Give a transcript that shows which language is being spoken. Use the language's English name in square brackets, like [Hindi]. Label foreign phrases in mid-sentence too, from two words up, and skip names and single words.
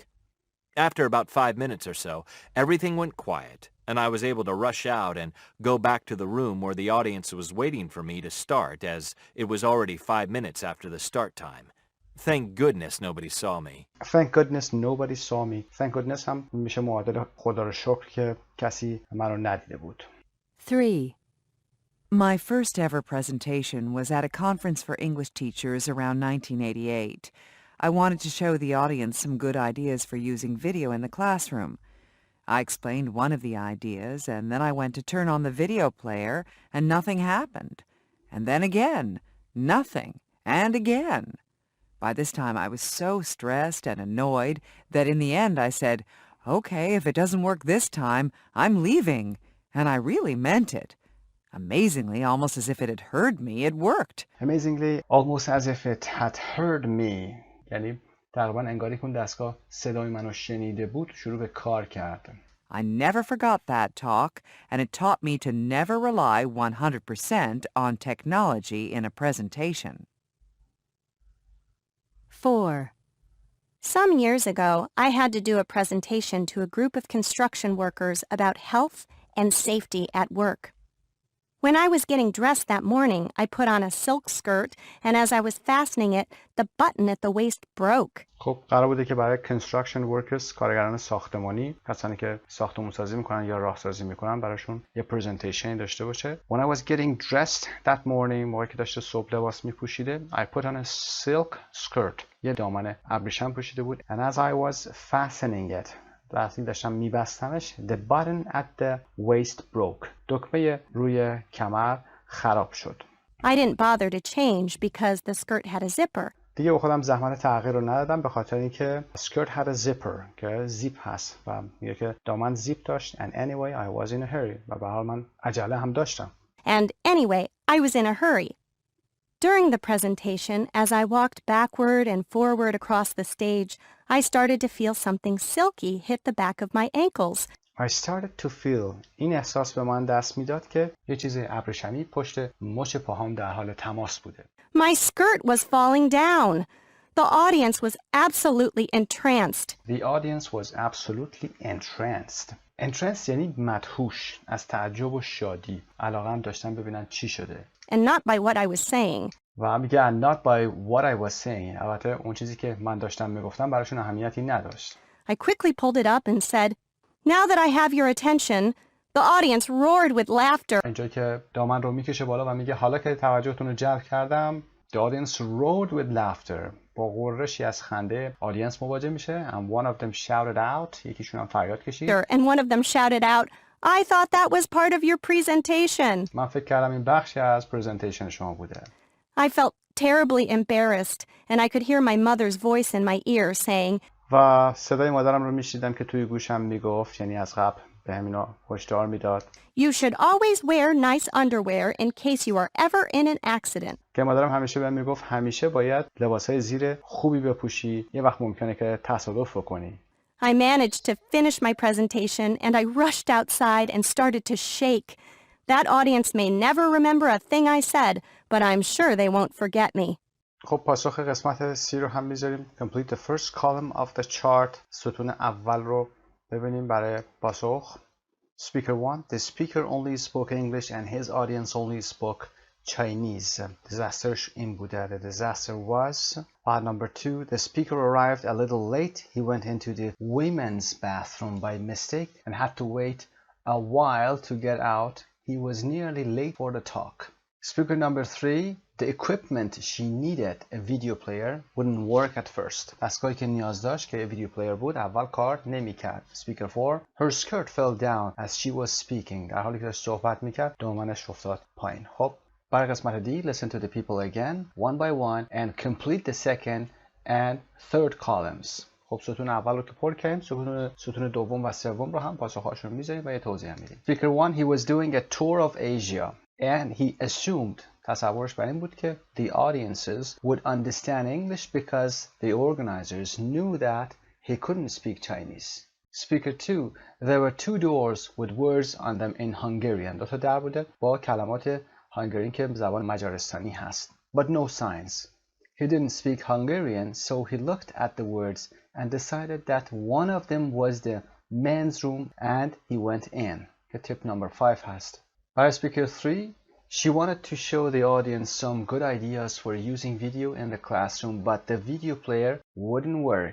[English] After about 5 minutes or so, everything went quiet, and I was able to rush out and go back to the room where the audience was waiting for me to start, as it was already 5 minutes after the start time. Thank goodness nobody saw me. Thank goodness nobody saw me. Thank goodness [Persian] هم میشه معادل خدا رو شکر که کسی منو ندیده بود. [English] 3. My first ever presentation was at a conference for English teachers around 1988. I wanted to show the audience some good ideas for using video in the classroom. I explained one of the ideas, and then I went to turn on the video player, and nothing happened. And then again, nothing, and again. By this time, I was so stressed and annoyed that in the end I said, "Okay, if it doesn't work this time, I'm leaving." And I really meant it. Amazingly, almost as if it had heard me, it worked. Amazingly, almost as if it had heard me. [Persian] یعنی تقریبا انگاری که اون دستگاه صدای منو شنیده بود شروع به کار کرد. [English] I never forgot that talk, and it taught me to never rely 100% on technology in a presentation. 4. Some years ago, I had to do a presentation to a group of construction workers about health and safety at work. When I was getting dressed that morning, I put on a silk skirt, and as I was fastening it, the button at the waist broke. [Persian] خب قرار بوده که برای [English] construction workers [Persian] کارگران ساختمانی کسانی که ساختمون سازی میکنن یا راهسازی میکنن براشون یه پرزنتیشن داشته باشه. [English] When I was getting dressed that morning [Persian] موقعی که داشته صبح لباس میپوشیده [English] I put on a silk skirt [Persian] یه دامن ابریشم پوشیده بود [English] and as I was fastening it [Persian] وقتی داشتم میبستمش [English] the button at the waist broke [Persian] دکمه روی کمر خراب شد. [English] I didn't bother to change because the skirt had a zipper. [Persian] دیگه به خودم زحمت تغییر رو ندادم به خاطر اینکه [English] skirt had a zipper [Persian] که زیپ هست و میگه که دامن زیپ داشت [English] and anyway I was in a hurry [Persian] و به حال من عجله هم داشتم. [English] And anyway, I was in a hurry. During the presentation, as I walked backward and forward across the stage, I started to feel something silky hit the back of my ankles. I started to feel [Persian] این احساس به من دست میداد که یه چیز ابریشمی پشت مچ پاهام در حال تماس بوده. [English] My skirt was falling down. The audience was absolutely entranced. The audience was absolutely entranced. [Persian] Entranced یعنی مدهوش از تعجب و شادی. علاقه‌ام داشتن ببینن چی شده. [English] And not by what I was saying. [Persian] و میگه [English] not by what I was saying. [Persian] البته اون چیزی که من داشتم میگفتم براشون اهمیتی نداشت. [English] I quickly pulled it up and said, "Now that I have your attention," the audience roared with laughter. [Persian] اینجا که دامن رو میکشه بالا و میگه حالا که توجهتون رو جلب کردم [English] the audience roared with laughter [Persian] با غرشی از خنده آدینس مواجه میشه [English] and one of them shouted out [Persian] یکیشون هم فریاد کشید [English] And one of them shouted out, "I thought that was part of your presentation." [Persian] من فکر کردم این بخشی از پرزنتیشن شما بوده. [English] I felt terribly embarrassed and I could hear my mother's voice in my ear saying, [Persian] و صدای مادرم رو میشنیدم که توی گوشم میگفت یعنی از قبل به همینا هشدار میداد [English] "You should always wear nice underwear in case you are ever in an accident." [Persian] که مادرم همیشه بهم میگفت همیشه باید لباسای زیر خوبی بپوشی یه وقت ممکنه که تصادف بکنی. [English] I managed to finish my presentation and I rushed outside and started to shake. That audience may never remember a thing I said, but I'm sure they won't forget me. [Persian] خب پاسخ قسمت C رو هم میذاریم. [English] Complete the first column of the chart. [Persian] ستون اول رو ببینیم برای پاسخ. [English] Speaker 1. The speaker only spoke English and his audience only spoke Chinese. [Persian] Disasterش این بوده. [English] The disaster was. Number 2, the speaker arrived a little late. He went into the women's bathroom by mistake and had to wait a while to get out. He was nearly late for the talk. Speaker number 3, the equipment she needed, a video player, wouldn't work at first. [Persian] دستگاهی که نیاز داشت که ویدیو پلیر بود اول کار نمی‌کرد. [English] Speaker 4, her skirt fell down as she was speaking. [Persian] در حالی که داشت صحبت می‌کرد دامنش افتاد پایین. خب برای قسمت D, [English] listen to the people again, one by one, and complete the second and third columns. [Persian] خب ستون اول رو که پر کردیم، ستون دوم و سوم رو هم پاسخ‌هاشون می‌ذاریم و یه توضیح هم میدیم. [English] Speaker 1, he was doing a tour of Asia and he assumed, [Persian] تصورش بر این بود که [English] the audiences would understand English because the organizers knew that he couldn't speak Chinese. Speaker 2, there were 2 doors with words on them in Hungarian. [Persian] دو تا در بوده با کلمات هنگرین که زبان مجارستانی هست. [English] But no signs. He didn't speak Hungarian, so he looked at the words and decided that one of them was the men's room and he went in. [Persian] که [English] tip number 5 [Persian] هست. [English] By Speaker 3, she wanted to show the audience some good ideas for using video in the classroom, but the video player wouldn't work.